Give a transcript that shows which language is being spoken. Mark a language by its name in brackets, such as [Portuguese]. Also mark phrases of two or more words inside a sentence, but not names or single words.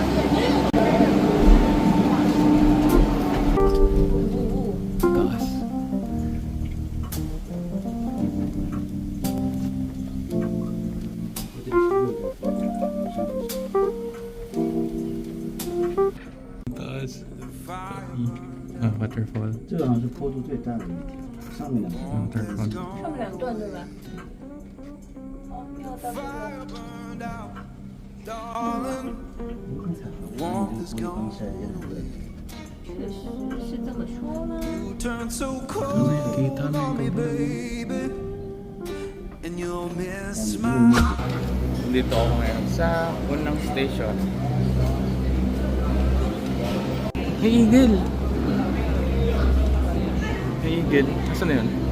[English] Glass. Glass. Waterfall. [Chinese] 这个好像是坡度最大的一条，上面两个。 [English] Waterfall. [Chinese] 上面两段对吧？哦，没有到这个。确实是这么说吗？ [Filipino] Kita na dito ako ngayon sa unang station. [English] Hey, Eagle! [Filipino] Hey, Eagle. Asan na yun?